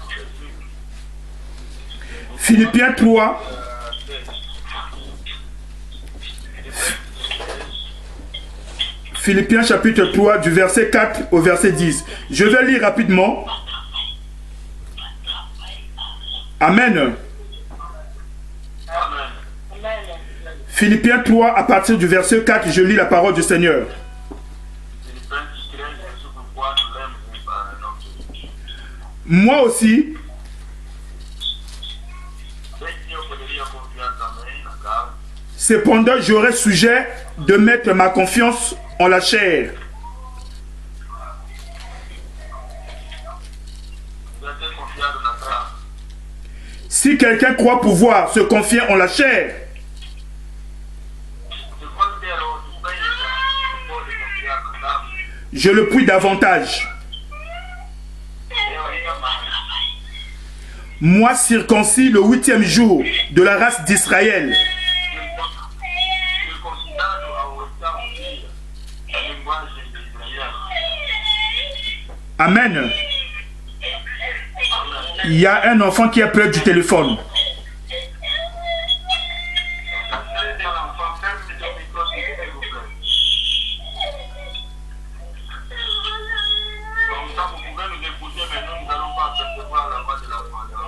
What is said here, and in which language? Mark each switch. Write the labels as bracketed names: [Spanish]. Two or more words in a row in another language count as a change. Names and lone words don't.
[French] Philippiens 3, Philippiens chapitre 3, du verset 4 au verset 10. Je vais lire rapidement. Amen. [Portuguese] Amém. [French] Philippiens 3, à partir du verset 4, je lis la parole du Seigneur. [Portuguese] Filipenses 3, versículo 4, lemos para nós. [French] Moi aussi, [Portuguese] Bem que eu poderia confiar também na carne, [French] cependant, j'aurais sujet de mettre ma confiance en la chair. [Portuguese] podia ter confiado na carne. [French] Si quelqu'un croit pouvoir se confier en la chair, [Portuguese] Se qualquer outro pensa que pode confiar na carne, [French] je le puis davantage. [Portuguese] eu ainda mais. [French] Moi, circoncis le 8e jour de la race d'Israël, [Portuguese] Circuncidado ao oitavo dia, a linguagem de Israel. [French] Amen. Il y a un enfant qui est près du téléphone. L'accueil de l'enfant ferme le micro s'il vous plaît. Comme ça, vous pouvez nous écouter, mais nous n'allons pas percevoir la voix de l'enfant.